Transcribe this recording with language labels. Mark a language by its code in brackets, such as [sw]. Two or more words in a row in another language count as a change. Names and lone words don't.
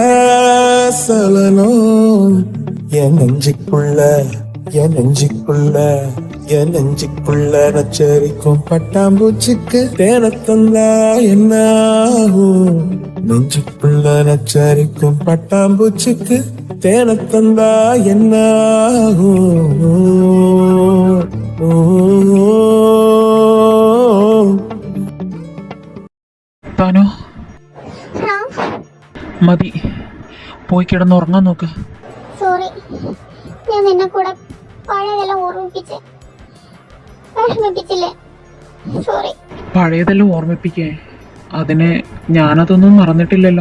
[ta] சலனம் என் நெஞ்சுக்குள்ள என் நெஞ்சுக்குள்ள என் நெஞ்சுக்குள்ள நச்சரிக்கும் பட்டாம்பூச்சிக்கு தேனத்தந்தா என்ன ஆகும் நெஞ்சுக்குள்ள நச்சரிக்கும் பட்டாம்பூச்சிக்கு தேனத்தந்தா என்ன ஆகும் [ml] താനോ റാം മതി, പോയി കിടന്നുറങ്ങാൻ നോക്ക്. സോറി, ഞാൻ നിന്നെ കൂടെ പഴയതെല്ലാം ഓർമ്മിപ്പിച്ച് വിഷമിപ്പിച്ചില്ലേ? സോറി. പഴയതെല്ലാം ഓർമ്മിപ്പിക്കേ, അതിന് ഞാനതൊന്നും മറന്നിട്ടില്ലല്ലോ.